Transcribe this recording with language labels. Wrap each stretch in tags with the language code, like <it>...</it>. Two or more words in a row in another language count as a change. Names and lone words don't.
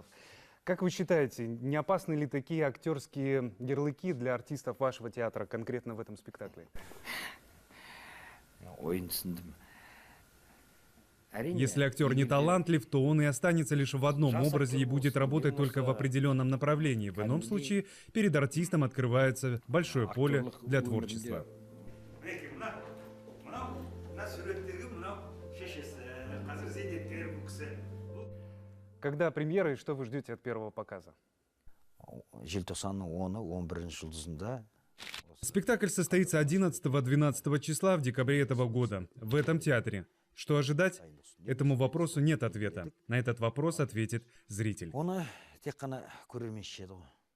<ru>Как вы считаете, не опасны ли такие актерские ярлыки для артистов вашего театра конкретно в этом спектакле?</ru> <kk>ойын түсіндім.</kk> <ru>Если актер не талантлив, то он и останется лишь в одном образе и будет работать только в определенном направлении. В ином случае перед артистом открывается большое поле для творчества. Когда премьера и что вы ждете от первого показа?</ru> <kk>Желтоқсанның 10-11 жұлдызында</kk> <ru>Спектакль состоится 11-12 числа в декабре этого года в этом театре. Что ожидать? Этому вопросу нет ответа. На этот вопрос ответит зритель.</ru> <kk>оны тек қана көрермен шешеді ғой.</kk>